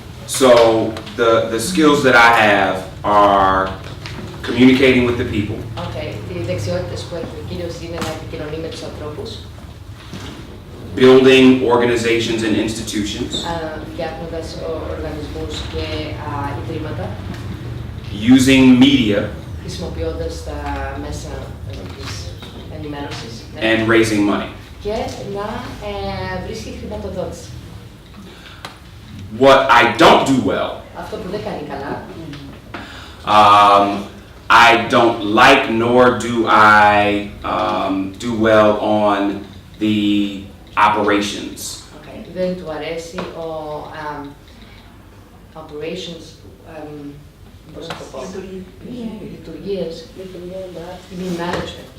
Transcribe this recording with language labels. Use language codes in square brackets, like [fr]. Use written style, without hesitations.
[en] So the skills that I have are communicating with the people, [el] Okay, οι δεξιότητες που έχει ο κύριος είναι να επικοινωνεί με τους ανθρώπους, [en] building organizations and institutions, [el] φτιάχνοντας οργανισμούς και ιδρύματα, [en] using media, [el] χρησιμοποιώντας τα μέσα της ενημέρωσης [en] and raising money. [el] και να βρίσκει χρηματοδότηση. [en] What I don't do well, [el] Αυτό που δεν κάνει καλά, [en] I don't like nor do I do well on the operations. [el] okay, δεν του αρέσει ο operations, πώς να το πω, λειτουργίες, lean management.